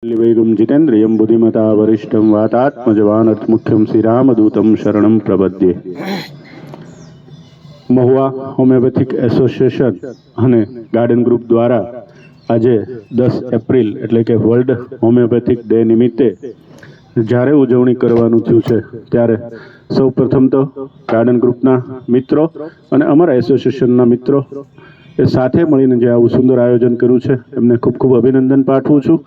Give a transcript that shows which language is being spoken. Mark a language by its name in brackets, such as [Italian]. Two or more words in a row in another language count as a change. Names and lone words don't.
[Sanskrit] वैगुं जितेन्द्रियं बुद्धिमता वरिष्ठं वातात्मजवानर्थमुख्यं श्रीरामदूतं शरणं प्रपद्ये। [Gujarati] મહુવા હોમિયોપેથિક એસોસિએશન અને ગાર્ડન ગ્રુપ દ્વારા આજે 10 એપ્રિલ એટલે કે વર્લ્ડ હોમિયોપેથિક ડે નિમિત્તે જ્યારે ઉજવણી કરવાનું થયું છે ત્યારે સૌ પ્રથમ તો ગાર્ડન ગ્રુપના મિત્રો અને અમારા એસોસિએશનના મિત્રો એ સાથે મળીને જે આવું સુંદર આયોજન કર્યું છે એમને ખૂબ ખૂબ અભિનંદન પાઠવું છું।